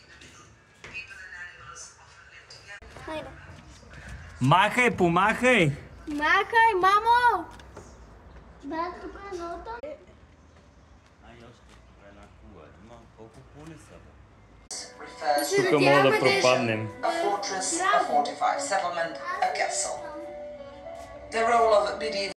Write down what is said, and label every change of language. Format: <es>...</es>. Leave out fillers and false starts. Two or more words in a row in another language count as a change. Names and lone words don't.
<bg>Хайде. Махай, помахай! Махай, мамо! Брат, тук е нота. Ай, още една кула. Има колко кули са? Тук мога да пропаднем.</bg> <en>A fortress, a fortified settlement, a castle. The role of medieval</en>